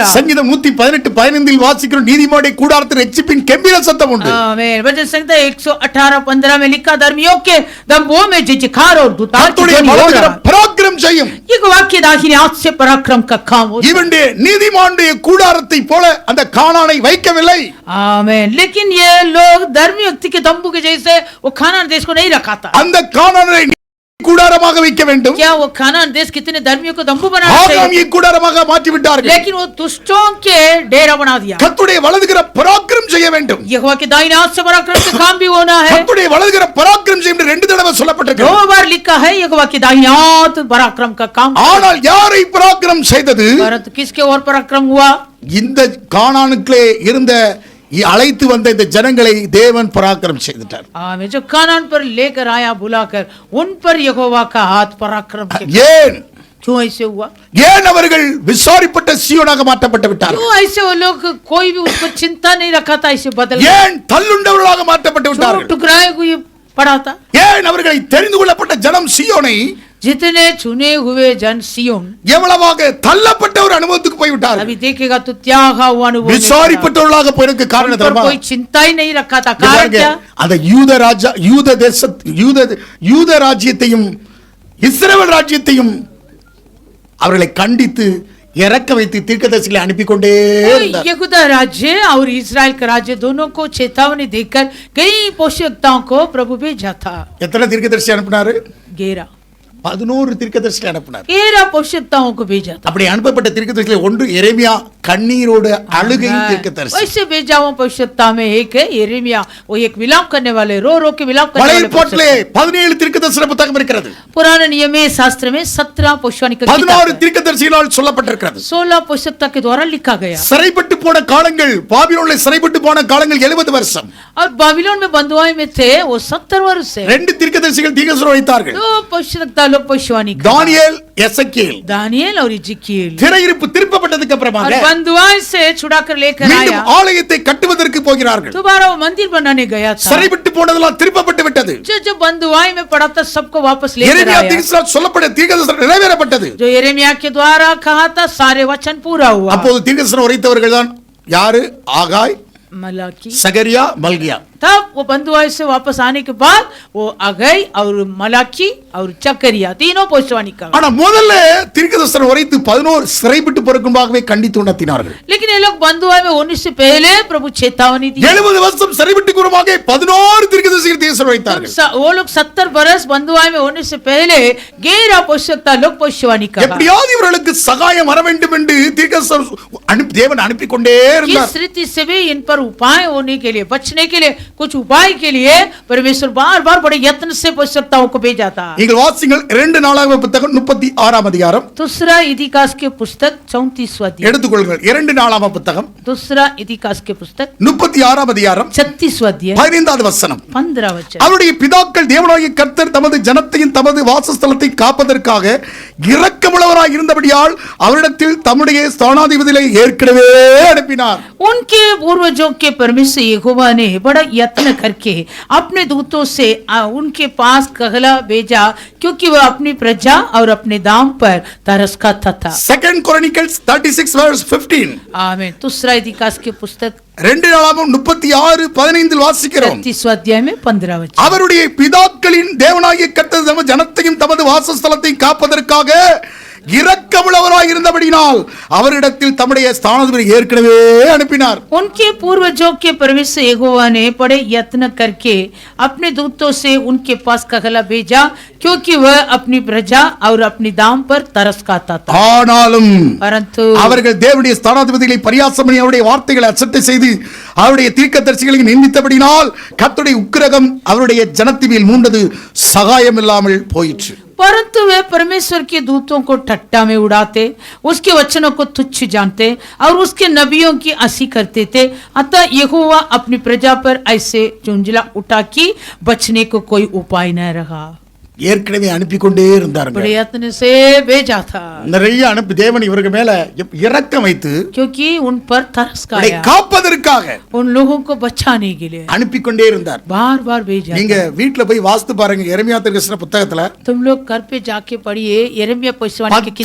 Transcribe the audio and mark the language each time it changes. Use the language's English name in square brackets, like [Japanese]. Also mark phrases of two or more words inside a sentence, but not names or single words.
[Tamil] சங்கீதம் 118:15 வாசிக்கிறோம். நீதிமானுடைய கூடாரத்தில் ரட்சிப்பின் கெம்பீர சத்தம் உண்டு. [Hindi] आमीन. भजन संगीता 118:15 में लिखा धर्मियों के तंबुओं में जयजयकार और दुतार की [Tamil] கர்த்தருடைய [Hindi] ध्वनि हो रहा [Tamil] வலதுகரம் [Hindi] है. [Tamil] பராக்கிரம் செய்யும். [Hindi] यहोवा के दाहिने हाथ से पराक्रम का काम होता है. [Tamil] இவனுடைய நீதிமானுடைய கூடாரத்தை போல அந்த கானானை வைக்கவில்லை. [Hindi] आमीन. लेकिन ये लोग धर्मी व्यक्ति के तंबू के जैसे वो खानान देश को नहीं रखा था. [Tamil] அந்த கானானை கூடாரமாக வைக்க வேண்டும். [Hindi] क्या वो खानान देश कितने धर्मियों को तंबू बनाना चाहिए? [Tamil] ஆகாமியை கூடாரமாக மாற்றி விட்டார்கள். [Hindi] लेकिन वो दुष्टों के डेरा बना दिया. [Tamil] கர்த்தருடைய வலதுகரம் பராக்கிரம் செய்ய வேண்டும். [Hindi] यहोवा के दाहिने हाथ से पराक्रम का काम भी होना है. [Tamil] கர்த்தருடைய வலதுகரம் பராக்கிரம் செய்யும் என்று 2 தடவை சொல்லப்பட்டிருக்கிறது. [Hindi] 2 बार लिखा है यहोवा के दाहिने हाथ पराक्रम का काम. [Tamil] ஆனால் யாரை பராக்கிரம் செய்தது? [Hindi] परंतु किसके और पराक्रम हुआ? [Tamil] இந்த கானானுக்குள்ளே இருந்த அழைத்து வந்த இந்த ஜனங்களை தேவன் பராக்கிரம் செய்தார். [Hindi] आमीन. जो कानान पर लेकर आया बुलाकर उन पर यहोवा का हाथ पराक्रम के. [Tamil] ஏன் [Hindi] क्यों ऐसे हुआ? [Tamil] ஏன் அவர்கள் விசாரிப்பட்ட சீயோனாக மாற்றப்பட்டு விட்டார்கள்? [Hindi] क्यों ऐसे वो लोग कोई भी उसको चिंता नहीं रखा था, ऐसे बदल [Tamil] ஏன் தள்ளுண்டவர்களாக மாற்றப்பட்டு விட்டார்கள்? [Hindi] टुकराए हुए पड़ा था. [Tamil] ஏன் அவர்களை தெரிந்து கொள்ளப்பட்ட ஜனம் சீயோனை [Hindi] जितने चुने हुए जन सियोन [Tamil] எவ்வளவாக தள்ளப்பட்ட ஒரு அனுபவத்துக்கு போய் விட்டார்கள்? [Hindi] अभी देखेगा तो त्यागा हुआ अनुभव. [Tamil] விசாரிப்பட்டவர்களாக போயிருக்கு. காரணம் [Hindi] उन पर [Tamil] தெரியுமா? [Hindi] कोई चिंता ही नहीं रखा था. कारण क्या? [Tamil] அந்த யூத ராஜ்யத்தையும் இஸ்ரவேல் ராஜ்யத்தையும் அவர்களை கண்டித்து இறக்க வைத்து தீர்க்கதரிசிகளை அனுப்பி கொண்டே இருந்தார். [Hindi] यहूदा राज्य और इस्राएल का राज्य दोनों को चेतावनी देकर कई भविष्यवक्ताओं को प्रभु भेजा था. [Tamil] எத்தனை தீர்க்கதரிசி அனுப்பினாரு? 11 தீர்க்கதரிசி அனுப்பினார். [Hindi] 13 भविष्यवक्ताओं को भेजा था. [Tamil] அப்படி அனுப்பப்பட்ட தீர்க்கதரிசிகள் ஒன்று எரேமியா கண்ணீரோடு அழுகை தீர்க்கதரிசி. [Hindi] वैसे भेजा हुआ भविष्यवक्ता में एक है यिर्मयाह, वो एक विलाप करने वाले, रो रो के विलाप करने [Tamil] பழைய [Hindi] वाले. [Tamil] ஏற்பாட்டிலே 17 தீர்க்கதரிசன புத்தகம் இருக்கிறது. [Hindi] पुराने नियम में शास्त्र में 17 भविष्यवाणी का [Tamil] 16 தீர்க்கதரிசிகளால் சொல்லப்பட்டிருக்கிறது. [Hindi] 16 भविष्यवक्ता के द्वारा लिखा गया. [Tamil] சிறைப்பட்டு போன காலங்கள், பாபிலோனிலே சிறைப்பட்டு போன காலங்கள் 70 வருஷம். [Hindi] और बाबिलोन में बंधुआई में थे वो 70 वर्ष है. [Tamil] 2 தீர்க்கதரிசிகள் தீர்க்கதரிசனம் வைத்தார்கள். [Hindi] 2 भविष्यवक्ता लोग भविष्यवाणी की. [Tamil] தானியேல் எசேக்கியேல் [Hindi] दानियल और इजिकियल [Tamil] திரையிருப்பு திருப்பப்பட்டதுக்கு [Hindi] और [Tamil] அப்புறமாக [Hindi] बंधुआई से छुड़ाकर लेकर [Tamil] மீண்டும் [Hindi] आया [Tamil] ஆலயத்தை கட்டுவதற்கு போகிறார்கள். [Hindi] दोबारा वो मंदिर बनाने गया था [Tamil] சிறைவிட்டு போனதெல்லாம் திருப்பப்பட்டு விட்டது. [Hindi] जो बंधुआई में पड़ा था सबको वापस लेकर [Tamil] எரேமியா [Hindi] आया [Tamil] தீர்க்கதரிசியால் சொல்லப்பட்ட தீர்க்கதரிசனம் நிறைவேறப்பட்டது. [Hindi] जो यिर्मयाह के द्वारा कहा था सारे वचन पूरा हुआ [Tamil] அப்போது தீர்க்கதரிசனம் உரைத்தவர்கள் தான் யாரு? ஆகாய், [Hindi] मलाकी [Tamil] சகரியா, மல்கியா. [Hindi] तब वो बंधुआई से वापस आने के बाद वो अगई और मलाकी और चकरिया तीनों भविष्यवाणी का [Tamil] ஆனா முதல்ல தீர்க்கதரிசனம் உரைத்து 11 சிறைவிட்டு போறதுக்கும்பாகவே கண்டித்து உணர்த்தினார்கள். [Hindi] लेकिन ये लोग बंधुआई में होने से पहले प्रभु चेतावनी दी [Tamil] 70 வருஷம் சிறைவிட்டு கூறமாக 11 தீர்க்கதரிசிகள் தீர்க்கதரிசனம் உரைத்தார்கள். [Hindi] वो लोग 70 बरस बंधुआई में होने से पहले 11 भविष्यवक्ता लोग भविष्यवाणी कहा [Tamil] எப்படியாவது இவர்களுக்கு சகாயம் வர வேண்டும் என்று தீர்க்கதரிசனம் தேவன் அனுப்பி கொண்டே இருந்தார். [Hindi] किस रीति से भी इन पर उपाय होने के लिए बचने के लिए कुछ उपाय के लिए परमेश्वर बार बार बड़े यत्न से भविष्यवक्ताओं को भेजा था [Tamil] நீங்கள் வாசிங்கள் 2 நாளாகம புத்தகம் 36ஆம் அதிகாரம் [Hindi] दूसरा इतिहास के पुस्तक 34वां अध्याय [Tamil] எடுத்துக்கொள்ளுங்கள். 2 நாளாகம புத்தகம் [Hindi] दूसरा इतिहास के पुस्तक [Tamil] 36ஆம் அதிகாரம் [Hindi] 36वां अध्याय [Tamil] 15வது வசனம். [Hindi] 15 वचन [Tamil] அவருடைய பிதாக்கள் தேவனாகிய கர்த்தர் தமது ஜனத்தையும் தமது வாசஸ்தலத்தை காப்பதற்காக இரக்கமுள்ளவராய் இருந்தபடியால் அவரிடத்தில் தம்முடைய ஸ்தானாதிபதிகளை ஏற்கனவே அனுப்பினார். [Hindi] उनके पूर्वजों के परमेश्वर यहोवा ने बड़ा यत्न करके अपने दूतों से उनके पास कहला भेजा क्योंकि वह अपनी प्रजा और अपने दाम पर तरस खाता था [English] 2 Chronicles 36 verse 15. [Hindi] आमीन दूसरा इतिहास के पुस्तक [Tamil] 2 நாளாகமம் 36:15 வாசிக்கிறோம். [Hindi] 33वां अध्याय में 15 वचन [Tamil] அவருடைய பிதாக்களின் தேவனாகிய கர்த்தர் தமது ஜனத்தையும் தமது வாசஸ்தலத்தை காப்பதற்காக இரக்கமுள்ளவராய் இருந்தபடியினால் அவரிடத்தில் தம்முடைய ஸ்தானாதிபதி ஏற்கனவே அனுப்பினார். [Hindi] उनके पूर्वजों के परमेश्वर यहोवा ने बड़े यत्न करके अपने दूतों से उनके पास कहला भेजा क्योंकि वह अपनी प्रजा और अपनी दाम पर तरस खाता था [Tamil] ஆனாலும் [Hindi] परंतु [Tamil] அவர்கள் தேவனுடைய ஸ்தானாதிபதிகளை பரியாசம் பண்ணி அவருடைய வார்த்தைகளை அசட்டை செய்து அவருடைய தீர்க்கதரிசிகளை நிந்தித்தபடியினால் கர்த்தருடைய உக்கிரகம் அவருடைய ஜனத்தின் மேல் மூண்டது, சகாயம் இல்லாமல் போயிற்று. [Hindi] परंतु वे परमेश्वर के दूतों को ठट्टा में उड़ाते उसके वचनों को तुच्छ जानते और उसके नबियों की हंसी करते थे अतः यहोवा अपनी प्रजा पर ऐसे चुंझला उठा कि बचने को कोई उपाय न रहा [Tamil] ஏற்கனவே அனுப்பி கொண்டே இருந்தார்கள். [Hindi] बड़े यत्न से भेजा था [Tamil] நிறைய அனுப்பி தேவன் இவர்கள் மேல இரக்கம் வைத்து [Hindi] क्योंकि उन पर तरस [Tamil] அவரை [Hindi] खाया [Tamil] காப்பதற்காக [Hindi] उन लोगों को बचाने के लिए [Tamil] அனுப்பி கொண்டே இருந்தார். [Hindi] बार बार भेजा [Tamil] நீங்க வீட்ல போய் வாஸ்து பாருங்க. எரேமியா தீர்க்கதரிசன புத்தகத்துல [Hindi] तुम लोग घर पे जाके पढ़िए यिर्मयाह भविष्यवाणी की